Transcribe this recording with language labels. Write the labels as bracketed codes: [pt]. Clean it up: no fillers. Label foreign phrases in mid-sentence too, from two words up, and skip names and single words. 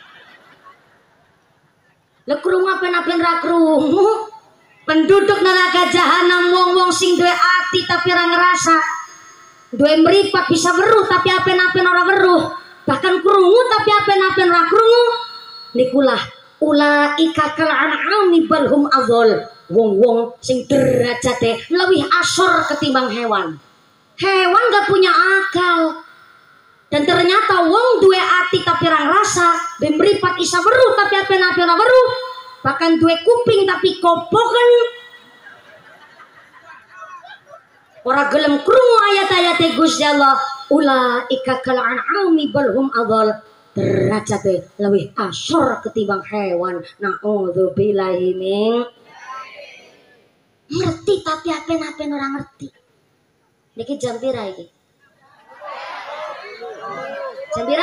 [jv] Lah kerungu apen-apen ra kerungu. Penduduk neraka jahanam wong-wong sing duwe ati tapi ora ngerasa, duwe mripat bisa weruh tapi apen-apen ora weruh, bahkan krungu tapi apen-apen ora krungu, nikulah [ar] أولئك كالأنعام بل هم أضل. [jv] Wong-wong sing derajate lebih asor ketimbang hewan. [id] Hewan gak punya akal. Dan ternyata [jv] wong duwe ati tapi ora ngerasa, duwe mripat isa weruh tapi apen-apen ora weruh, bahkan duwe kuping tapi kopoken. Ora gelem krungu ayat-ayat Gusti Allah. [ar] أولئك كالأنعام بل هم أضل. [jv] Derajate lebih asor ketimbang hewan. [ar] نعوذ بالله من. [jv] Ngerti tapi apen-apen ora ngerti. Niki jam pira iki? Jam pira?